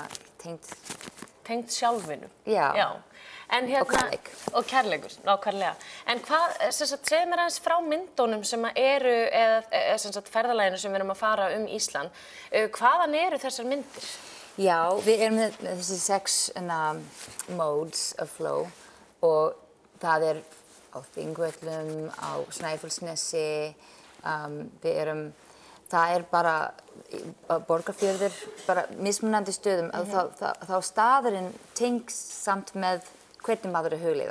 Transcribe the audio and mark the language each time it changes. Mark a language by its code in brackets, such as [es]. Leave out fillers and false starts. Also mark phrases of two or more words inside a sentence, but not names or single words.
[is] tengt sjálfinu. Já. En og kærleik. Og kærleikur, nákvæmlega. En hvað, segðu mér aðeins frá myndunum sem eru, eða ferðalaginu sem við erum að fara Ísland, hvaðan eru þessar myndir? Já, við erum með þessi 6 [en] modes of flow [is] og það á Þingvöllum, á Snæfellsnesi, það bara Borgarfjörður, bara mismunandi stöðum, þá staðurinn tengst samt með hvernig maður hugleiða.